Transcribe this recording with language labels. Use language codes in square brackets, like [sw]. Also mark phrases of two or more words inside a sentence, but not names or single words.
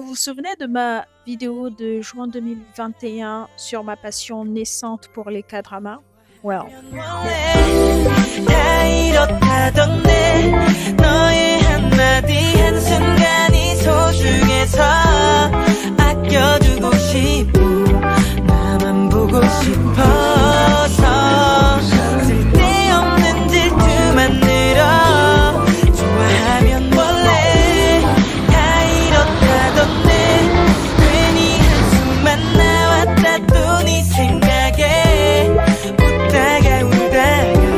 [fr] souvenez de ma vidéo de juin 2021 sur ma passion naissante pour les K-dramas? Well, [ko] 다 이렇다던데 너의 한마디 한순간이 소중해서 아껴두고 싶고 나만 보고 싶어서 쓸데없는 질투만 늘어 좋아하면 원래 다 이렇다던데 괜히 한숨만 나왔다 또 네 생각에 웃다가 울다가